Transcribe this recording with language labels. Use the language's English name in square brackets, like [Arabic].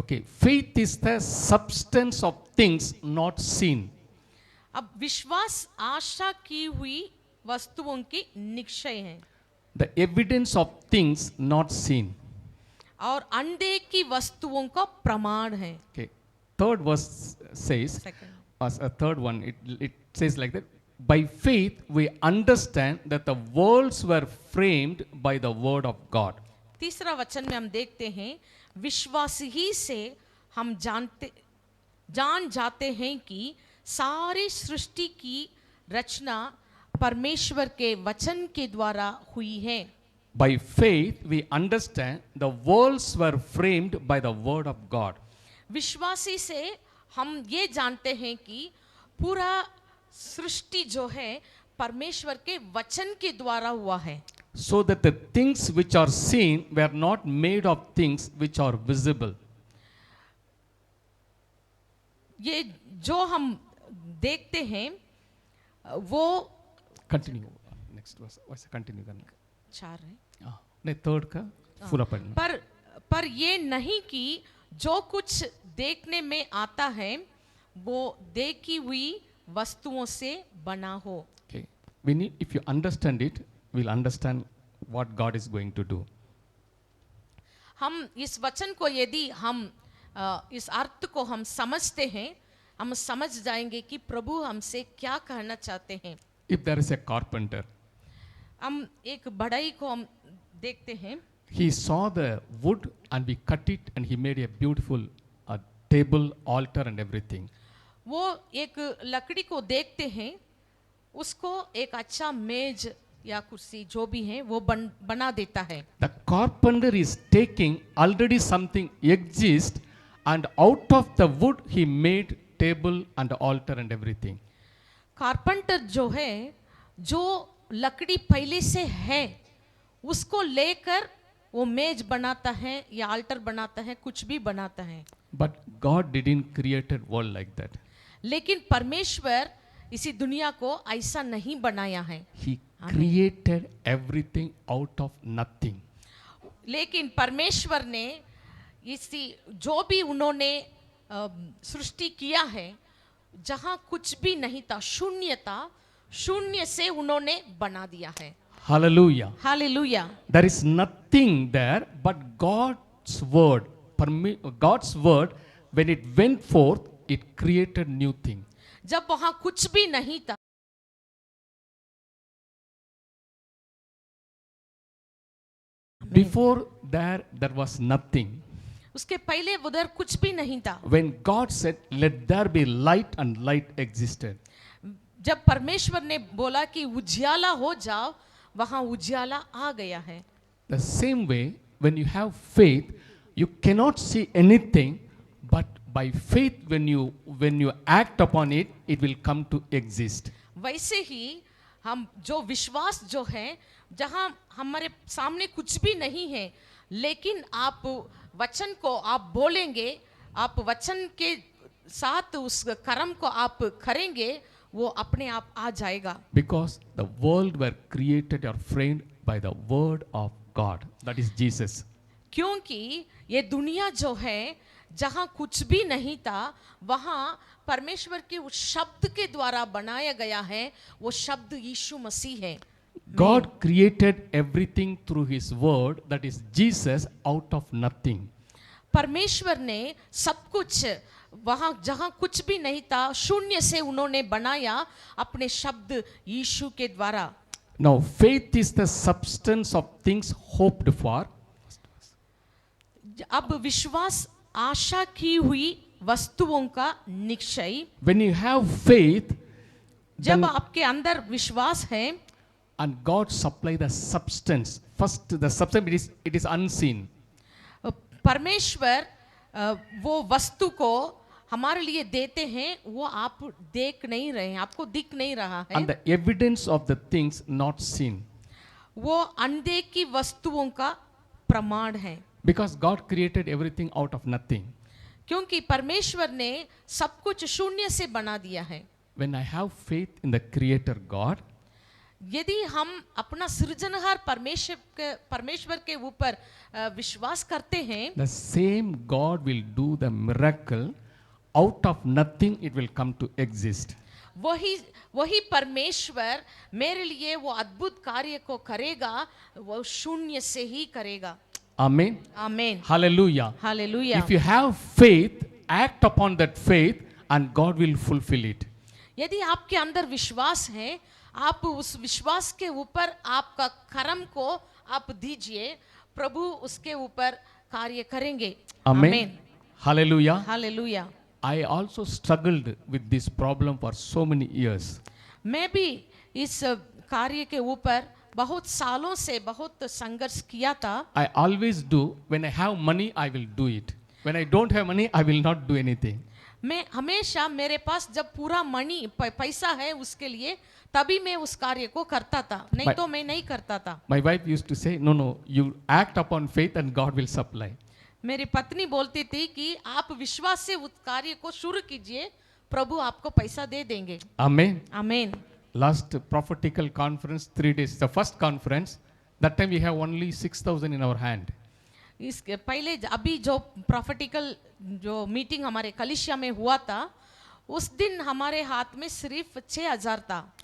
[English] Okay, faith is the substance of things not seen. [Hindi] अब विश्वास आशा की हुई वस्तुओं की निश्चय है [English] The evidence of things not seen. [Hindi] और अनदेखी वस्तुओं का प्रमाण है। [English] Okay, third verse says, Second. as a third one, it says like that. By faith, we understand that the worlds were framed by the word of God. [Hindi] तीसरा वचन में हम देखते हैं विश्वास ही से हम जान जाते हैं कि सारी सृष्टि की रचना परमेश्वर के वचन के द्वारा हुई है। [English] By faith, we understand the worlds were framed by the word of God. [Hindi] विश्वासी से हम ये जानते हैं कि पूरा सृष्टि जो है परमेश्वर के वचन के द्वारा हुआ है। [English] So that the things which are seen were not made of things which are visible. [Hindi] ये जो हम देखते हैं वो [English] Continue. Next verse. [Hindi] वैसे continue करने का। चार है नहीं, third का पूरा पढ़ना। पर ये नहीं कि जो कुछ देखने में आता है वो देखी हुई वस्तुओं से बना हो। [English] Okay. If you understand it, we'll understand what God is going to do. [Hindi] हम इस वचन को यदि हम इस अर्थ को हम समझते हैं हम समझ जाएंगे कि प्रभु हमसे क्या कहना चाहते हैं। [English] If there is a carpenter, [Hindi] हम एक बढ़ई को हम देखते हैं। [English] he saw the wood and we cut it and he made a beautiful table, altar and everything. [Hindi] वो एक लकड़ी को देखते हैं उसको एक अच्छा मेज या कुर्सी जो भी है वो बना देता है। [English] The carpenter is taking already something exists and out of the wood he made table and altar and everything. [Hindi] Carpenter जो है जो लकड़ी पहले से है उसको लेकर वो मेज बनाता है या आल्टर बनाता है कुछ भी बनाता है। [English] But God didn't create a world like that. [Hindi] लेकिन परमेश्वर इसी दुनिया को ऐसा नहीं बनाया है। [English] He created everything out of nothing. [Hindi] लेकिन परमेश्वर ने इसी जो भी उन्होंने सृष्टि किया है जहाँ कुछ भी नहीं था शून्य से उन्होंने बना दिया है। [English] Hallelujah. [Hindi] Hallelujah. [English] There is nothing there but God's word. God's word, when it went forth, it created new thing. [Hindi] जब वहां कुछ भी नहीं था [English] Before there was nothing. [Hindi] उसके पहले उधर कुछ भी नहीं था। [English] When God said, let there be light, and light existed. [Hindi] जब परमेश्वर ने बोला कि उजियाला हो जाओ वहां उजियाला आ गया है। [English] The same way, when you have faith, you cannot see anything, but by faith, when you act upon it, it will come to exist. [Hindi] वैसे ही हम जो विश्वास जो है जहां हमारे सामने कुछ भी नहीं है लेकिन आप वचन को आप बोलेंगे आप वचन के साथ उस कर्म को आप करेंगे वो अपने आप आ जाएगा। [English] Because the world were created or framed by the word of God, that is Jesus. [Hindi] क्योंकि ये दुनिया जो है जहां कुछ भी नहीं था वहां परमेश्वर के उस शब्द के द्वारा बनाया गया है वो शब्द यीशु मसीह है। [English] God created everything through his word, that is Jesus, out of nothing. [Hindi] परमेश्वर ने सब कुछ वहां जहां कुछ भी नहीं था शून्य से उन्होंने बनाया अपने शब्द यीशु के द्वारा। [English] Now faith is the substance of things hoped for. [Hindi] अब विश्वास आशा की हुई वस्तुओं का निश्चय। [English] When you have faith, [Hindi] जब [English] then, [Hindi] आपके अंदर विश्वास है [English] and God supply the substance. First, the substance it is unseen. [Hindi] परमेश्वर वो वस्तु को हमारे लिए देते हैं वो आप देख नहीं रहे हैं आपको दिख नहीं रहा है। [English] And the evidence of the things not seen. [Hindi] वो अनदेखी वस्तुओं का प्रमाण है। [English] Because God created everything out of nothing. [Hindi] क्योंकि परमेश्वर ने सब कुछ शून्य से बना दिया है। [English] When I have faith in the Creator God, [Hindi] यदि हम अपना सृजनहार परमेश्वर के ऊपर विश्वास करते हैं, [English] the same God will do the miracle. Out of nothing it will come to exist. [Hindi] वही परमेश्वर मेरे लिए वो अद्भुत कार्य को करेगा, वो शून्य से ही करेगा। [English] Amen. [Hindi] आमीन, [English] Hallelujah. [Hindi] Hallelujah. [English] If you have faith, act upon that faith and God will fulfill it. [Hindi] यदि आपके अंदर विश्वास है, आप उस विश्वास के ऊपर आपका कर्म को आप दीजिए, प्रभु उसके ऊपर कार्य करेंगे। [English] Amen. Hallelujah. [Hindi] Hallelujah. [English] I also struggled with this problem for so many years. [Hindi] मैं भी इस कार्य के ऊपर बहुत सालों से बहुत संघर्ष किया था। [English] I always do, when I have money, I will do it. When I don't have money, I will not do anything. [Hindi] मैं हमेशा मेरे पास जब पूरा पैसा है उसके लिए, तभी मैं उस कार्य को करता था, नहीं तो मैं नहीं करता था। [English] My wife used to say, no, you act upon faith and God will supply. [Hindi] मेरी पत्नी बोलती थी कि आप विश्वास से उस कार्य को शुरू कीजिए, प्रभु आपको पैसा दे देंगे। [English] Amen. [Hindi] आमीन। [English] Last prophetical conference, 3 days, the first conference, that time we have only 6,000 in our hand. [Hindi] इसके पहले अभी जो प्रॉफिटिकल जो मीटिंग हमारे कलिसिया में हुआ था, उस दिन हमारे हाथ में सिर्फ 6,000 था।